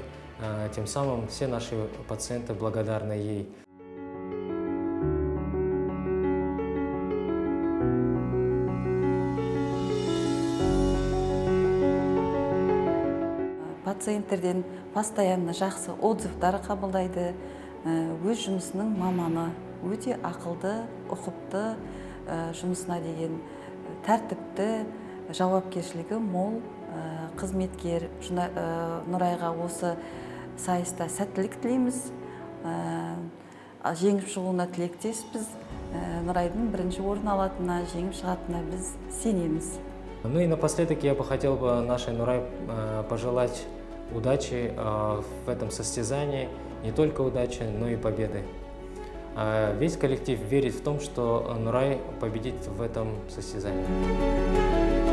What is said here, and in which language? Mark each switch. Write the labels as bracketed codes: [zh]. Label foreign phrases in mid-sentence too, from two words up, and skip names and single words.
[ru] Тем самым все наши пациенты благодарны ей. [kk] Пациенттерден постоянно жақсы отзывтар қабылдайды. Өз жұмысының маманы өте ақылды, ұқыпты, жұмысына деген тәртіпті, жауапкершілігі мол қызметкер. Нұрайға осы сайыста сәттілік тілейміз. Жеңіп шығуына тілектеспіз. Нұрайдың бірінші орын алатынына, жеңіп шығатынына біз сенеміз. [ru] Ну и напоследок я бы хотел нашей Нурай пожелать удачи в этом состязании. Не только удачи, но и победы. Весь коллектив верит в том, что Нурай победит в этом состязании.